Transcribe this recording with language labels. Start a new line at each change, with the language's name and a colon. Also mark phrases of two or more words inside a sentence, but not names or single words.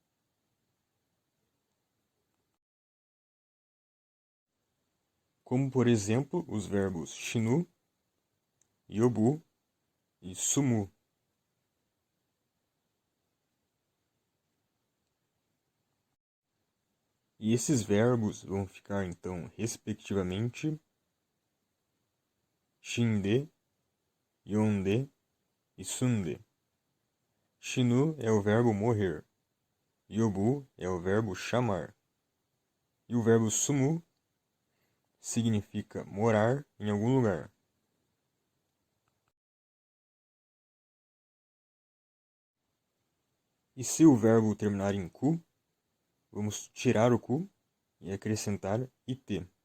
Portuguese: Como, por exemplo, os verbos shinu, yobu e sumu. E esses verbos vão ficar, então, respectivamente,
Japanese: 死んで、呼んで e 住んで.
Portuguese: Shinu é o verbo morrer, yobu é o verbo chamar, e o verbo sumu significa morar em algum lugar. E se o verbo terminar em ku, vamos tirar o ku e acrescentar it.